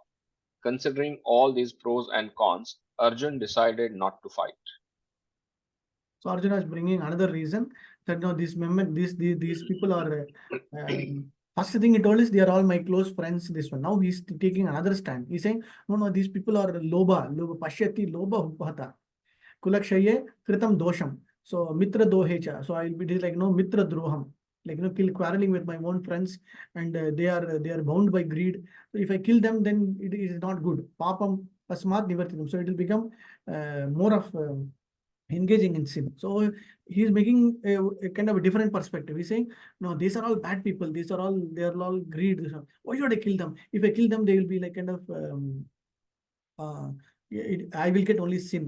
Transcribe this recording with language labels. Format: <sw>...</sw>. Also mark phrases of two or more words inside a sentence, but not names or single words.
<en>Considering all these pros and cons, Arjun decided not to fight. So Arjuna is bringing another reason that no, these people are first thing he told is they are all my close friends. This one, now he's taking another stand. He's saying no, these people are</en> <sa>लोभ पश्यति लोभ उपहत कुलक्षये कृतम् दोषम्. So मित्र द्रोहेच.</sa> <en>So it is like no</en> <sa>मित्र द्रोहम्.</sa> <en>Like quarreling with my own friends, and they are bound by greed. So if I kill them, then it is not good.</en> <sa>पापम् अस्मात् निवर्तिनम्.</sa> <en>So it will become more of engaging in sin. So he's making a kind of a different perspective. He's saying, no, these are all bad people. They are all greed. Why should I kill them? If I kill them, they will be like kind of I will get only sin.</en>